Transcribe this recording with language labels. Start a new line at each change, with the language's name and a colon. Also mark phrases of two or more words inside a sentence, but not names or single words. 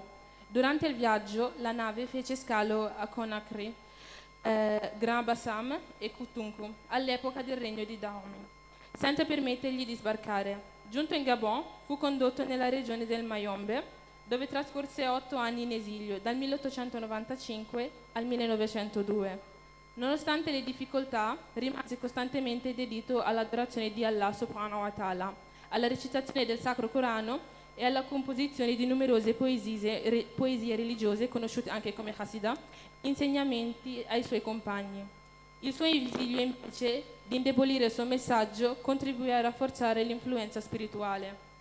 Italian: Durante il viaggio la nave fece scalo a Conakry, Grand Bassam e Kutunku, all'epoca del regno di Dahomey, senza permettergli di sbarcare. Giunto in Gabon, fu condotto nella regione del Mayombe, dove trascorse 8 anni in esilio, dal 1895 al 1902. Nonostante le difficoltà, rimase costantemente dedito all'adorazione di Allah
Arabic: سبحانه وتعالى,
Italian: alla recitazione del Sacro Corano e alla composizione di numerose poesie religiose, conosciute anche come Hasidah, insegnamenti ai suoi compagni. Il suo esilio, invece di indebolire il suo messaggio, contribuì a rafforzare l'influenza spirituale.